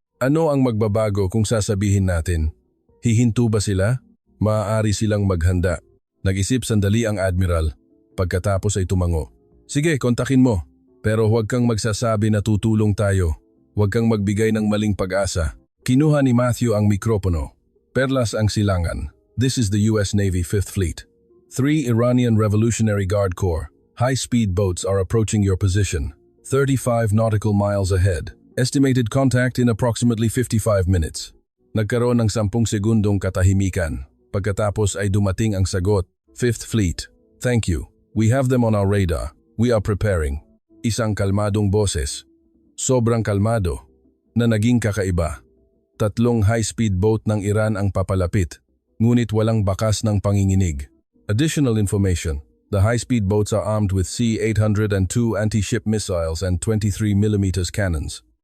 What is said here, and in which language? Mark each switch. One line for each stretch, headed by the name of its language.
Filipino: Ano ang magbabago kung sasabihin natin? Hihinto ba sila? Maaari silang maghanda. Nag-isip sandali ang admiral. Pagkatapos ay tumango. "Sige, kontakin mo. Pero huwag kang magsasabi na tutulong tayo. Huwag kang magbigay ng maling pag-asa." Kinuha ni Matthew ang mikropono. Perlas ang silangan.
English: This is the US Navy 5th Fleet. 3 Iranian Revolutionary Guard Corps. High-speed boats are approaching your position. 35 nautical miles ahead. Estimated contact in approximately 55 minutes.
Filipino: Nagkaroon ng 10 segundong katahimikan. Pagkatapos ay dumating ang sagot, "5th Fleet.
English: Thank you. We have them on our radar. We are preparing."
Filipino: Isang kalmadong boses. Sobrang kalmado. Na naging kakaiba. 3 high-speed boat ng Iran ang papalapit, ngunit walang bakas ng panginginig.
English: Additional information. The high-speed boats are armed with C-802 anti-ship missiles and 23mm cannons.